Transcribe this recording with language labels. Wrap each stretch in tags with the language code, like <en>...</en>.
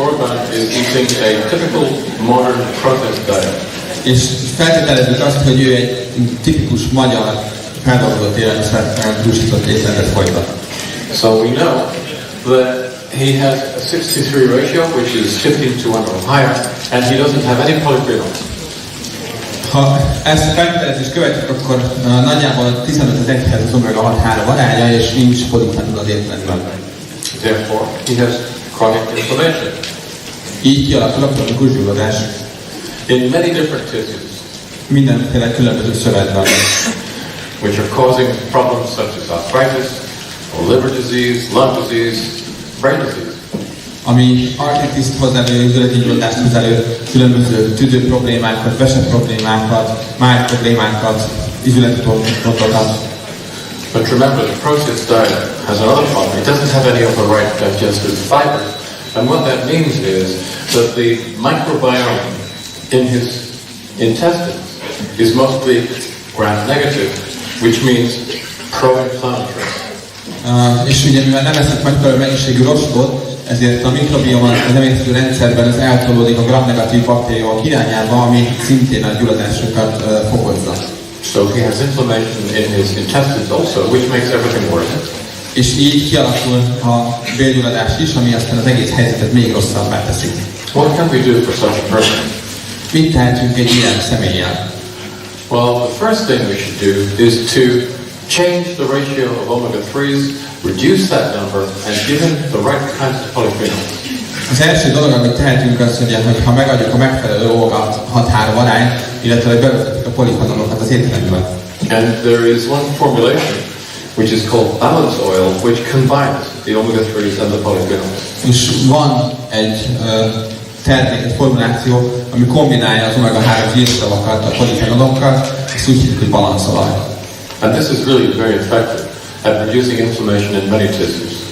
<en>Orbán is eating a typical modern protest diet.</en> <hu>És feltételezzük azt, hogy ő egy tipikus magyar feldolgozott élelmiszerrel dúsított étrendet folytat.</hu> <en>So we know that he has a 63 ratio, which is 15 to 1 or higher, and he doesn't have any polyphenols.</en> <hu>Ha ezt a feltételezést követjük, akkor nagyjából 15 az 1-hez az omega-6-3 aránya, és nincs polifenol az étrendben.</hu> <en>Therefore, he has chronic inflammation.</en> <hu>Így kialakul a kronikus gyulladás.</hu> <en>In many different tissues.</en> <hu>Mindenféle különböző szövetben.</hu> <en>Which are causing problems such as arthritis, or liver disease, lung disease, brain disease.</en> <hu>Ami artritiszt hoz elő, üzleti gyulladást hoz elő, különböző tüdő problémákat, vese problémákat, máj problémákat, üzleti gondokat.</hu> <en>But remember, the processed diet has another problem. It doesn't have any of the right digestive fibers. And what that means is that the microbiome in his intestines is mostly gram-negative, which means pro-inflammatory.</en> <hu>És ugye mivel nem eszünk megfelelő mennyiségű rostot, ezért a mikrobiom az emésztő rendszerben az eltolódik a gram-negatív baktériumok irányába, ami szintén a gyulladásokat fokozza.</hu> <en>So he has inflammation in his intestines also, which makes everything worse.</en> <hu>És így kialakul a bélgyulladás is, ami aztán az egész helyzetet még rosszabbá teszi.</hu> <en>What can we do for such a person?</en> <hu>Mit tehetünk egy ilyen személlyel?</hu> <en>Well, the first thing we should do is to change the ratio of omega-3s, reduce that number, and give him the right kinds of polyphenols.</en> <hu>Az első dolog, amit tehetünk, az, hogy ha megadjuk a megfelelő omega-6-3 arányt, illetve hogy bevezetjük a polifenolokat az étrendben.</hu> <en>And there is one formulation which is called balance oil, which combines the omega-3s and the polyphenols.</en> <hu>És van egy termék, egy formuláció, ami kombinálja az omega-3 zsírszavakat a polifenolokkal, ezt úgy hívjuk, hogy balanszolaj.</hu> <en>And this is really very effective at reducing inflammation in many tissues.</en>